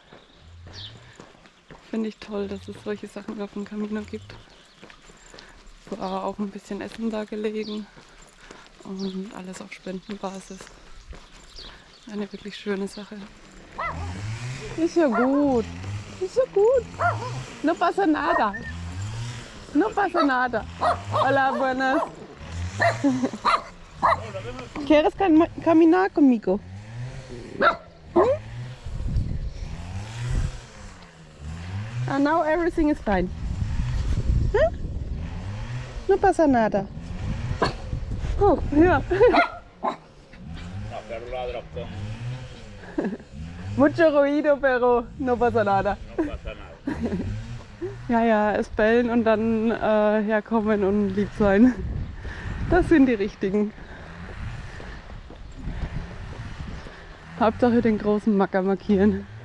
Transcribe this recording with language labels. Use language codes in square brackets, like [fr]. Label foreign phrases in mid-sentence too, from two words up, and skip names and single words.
[de] Finde ich toll, dass es solche Sachen auf dem Camino gibt. War auch ein bisschen Essen da gelegen und alles auf Spendenbasis. Eine wirklich schöne Sache. Ist ja gut. Ist ja gut. [es] No pasa nada. No pasa nada. Hola, buenas. ¿Quieres caminar conmigo? [en] And now everything is fine. [es] Huh? No pasa nada. [de] Oh, ja. [es] Mucho ruido, pero no pasa nada. No pasa nada. [de] Ja, es bellen und dann herkommen und lieb sein. Das sind die Richtigen. Hauptsache den großen Macker markieren.